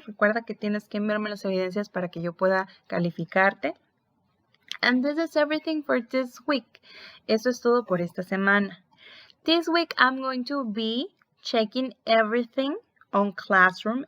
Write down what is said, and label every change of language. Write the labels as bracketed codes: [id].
[es] Recuerda que tienes que enviarme las evidencias para que yo pueda calificarte. [en] And this is everything for this week. [es] Eso es todo por esta semana. [en] This week I'm going to be checking everything on Classroom.